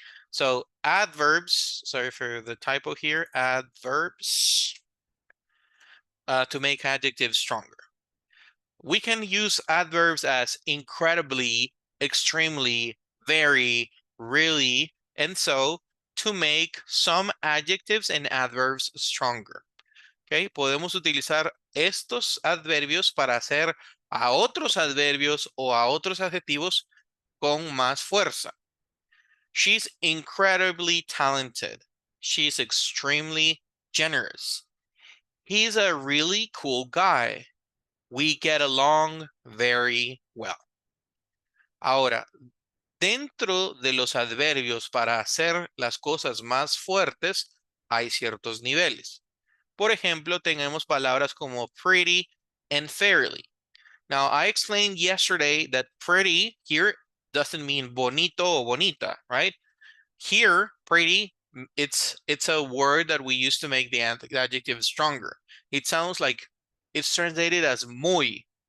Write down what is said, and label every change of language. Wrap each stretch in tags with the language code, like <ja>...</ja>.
<en>So adverbs, sorry for the typo here, adverbs to make adjectives stronger. We can use adverbs as incredibly, extremely, very, really, and so to make some adjectives and adverbs stronger.</en> <es>Okay, podemos utilizar estos adverbios para hacer a otros adverbios o a otros adjetivos con más fuerza.</es> <en>She's incredibly talented. She's extremely generous. He's a really cool guy. We get along very well.</en> <es>Ahora, dentro de los adverbios para hacer las cosas más fuertes, hay ciertos niveles. Por ejemplo, tenemos palabras como pretty and fairly.</es> <en>Now, I explained yesterday that pretty here doesn't mean</en> <es>bonito o bonita,</es> <en>right? Here, pretty, it's a word that we use to make the adjective stronger. It sounds like it's translated as muy.</en>